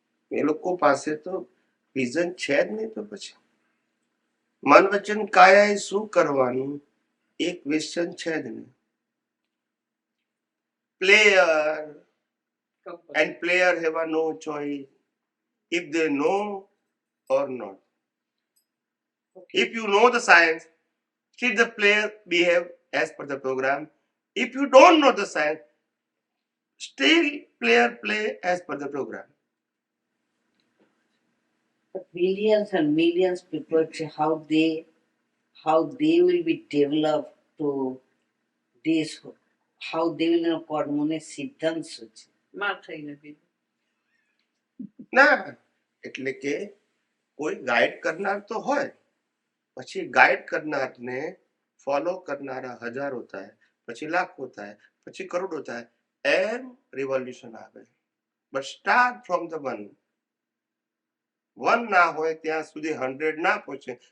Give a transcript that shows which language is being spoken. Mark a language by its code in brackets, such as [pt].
[gu] એ લોકો પાસે તો વિઝન છે જ નહીં. તો પછી મન વચન કાયાએ શું કરવાનું એ ક્વેશ્ચન છે જ નહીં. [en] Player and player have a no choice if they know or not. If you know the science, should the player behave as per the program? If you don't know the science, still player play as per the program. But millions and millions people say how they will be developed to this, how they will know [gu] કર્મોને સિદ્ધાંત શું છે. માર થઈ નથી. ના એટલે કે કોઈ ગાઈડ કરનાર તો હોય, પછી ગાઈડ કરનારને ફોલો કરનારા હજારો થાય, પછી લાખો થાય, પછી કરોડો થાય, એમ રિવોલ્યુશન આવે. [en] but start from the one [gu] ના હોય ત્યાં સુધી 100 ના પહોંચે.